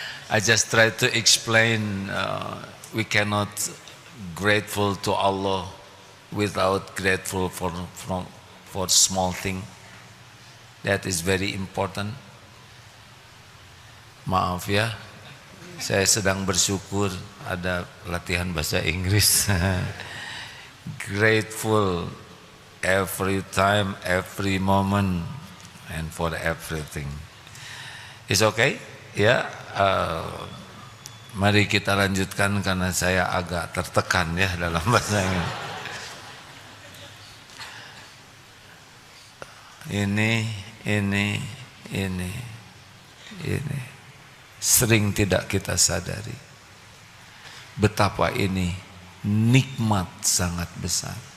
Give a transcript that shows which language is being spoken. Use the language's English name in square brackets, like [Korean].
[English] I just try to explain. We cannot grateful to Allah without grateful for small thing. That is very important. [Indonesian] Maaf ya, saya sedang bersyukur ada latihan bahasa Inggris. [English] Grateful every time, every moment, and for everything. It's okay? [Indonesian] Ya, mari kita lanjutkan karena saya agak tertekan ya dalam bahasa Inggris. Ini sering tidak kita sadari betapa ini nikmat sangat besar.